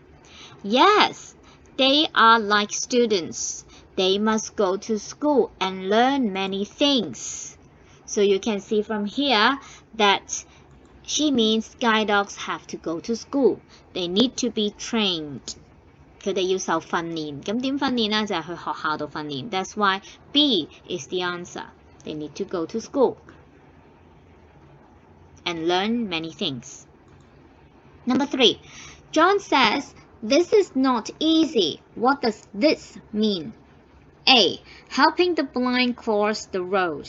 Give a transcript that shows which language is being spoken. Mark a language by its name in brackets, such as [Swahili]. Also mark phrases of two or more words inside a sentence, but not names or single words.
[English] Yes, they are like students. They must go to school and learn many things. So you can see from here that she means guide dogs have to go to school. They need to be trained. [Cantonese] 佢哋要受訓練。咁點訓練呢？就係去學校度訓練。 [English] That's why B is the answer. They need to go to school and learn many things. Number 3, John says, this is not easy. What does this mean? A, helping the blind cross the road.